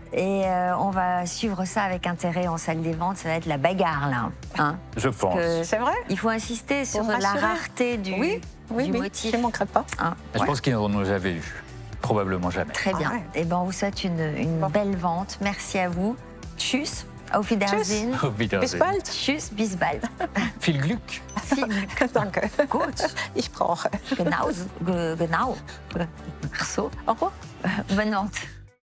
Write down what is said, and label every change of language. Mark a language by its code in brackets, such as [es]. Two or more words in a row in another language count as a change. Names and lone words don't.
[fr] Et on va suivre ça avec intérêt en salle des ventes. Ça va être la bagarre, là. Hein, je pense. C'est vrai? Il faut insister sur la rareté du motif. Je ne manquerai pas. Hein, je pense qu'ils n'en ont jamais eu. Probablement jamais. Très bien. Eh bien, on vous souhaite une belle vente. Merci à vous. Tchuss. [de] Auf Wiedersehen. Auf Wiedersehen. Bis bald. Tschüss, bis bald. Viel Glück. Danke. Gut. Ich brauche. Genau. Ach so. [fr] Au revoir. Bonne vente.